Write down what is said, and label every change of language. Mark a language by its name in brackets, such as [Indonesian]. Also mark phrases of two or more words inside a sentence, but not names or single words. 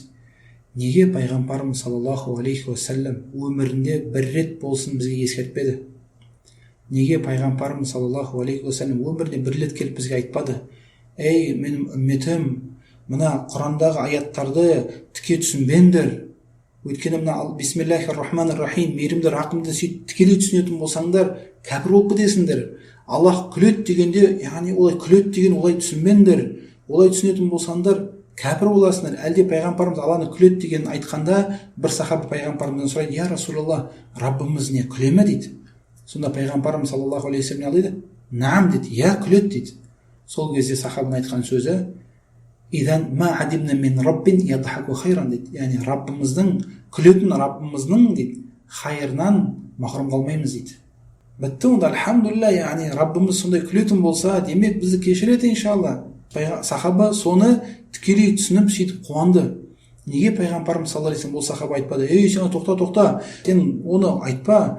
[Kazakh] Неге пайғамбарымыз [Arabic] صلى الله عليه وسلم [Kazakh] өмірінде бір рет болсын бізге ескертпеді? Неге пайғамбарымыз [Arabic] صلى الله عليه وسلم [Kazakh] өмірінде бір рет келіп бізге айтпады? Ей, менің үмметім, мына Құрандағы аяттарды тіке түсінбеңдер. Өйткені мына [Arabic] بسم الله الرحمن الرحيم, [Kazakh] мейірімді, рақымды сөйтіп тікелей түсінетін болсаңдар, кәпір болып кетесіңдер. Аллах күледі дегенде, олай күледі деген олай түсінбеңдер. Олай түсінетін болсаңдар, кәпір боласыңдар. Әлде пайғамбарымыз Алланы күледі деген айтқанда, бір сахаба пайғамбарымыздан сұрайды, [Arabic] يا رسول الله, [Kazakh] Раббымыз не күле ме дейді. Сонда пайғамбарымыз [Arabic] صلى الله عليه وسلم [Kazakh] не дейді? Наам дейді, я күледі дейді. Сол кезде сахабаның айтқан сөзі, [Arabic] إذن ما عدمنا من رب يضحك خيرا дейді. [Kazakh] Раббымыздың күлетін Раббымыздың дейді хайырынан махрұм қалмаймыз дейді. Бітті онда, альхамдулилля, Раббымыз сондай күлетін болса, демек бізді кешіреді иншалла. Сахаба соны тікелей түсініп сөйтіп қуанды. Неге пайғамбарымыз [Arabic] صلى الله عليه وسلم [Kazakh] бұл сахаба айтпады? Ей, сен тоқта, сен оны айтпа.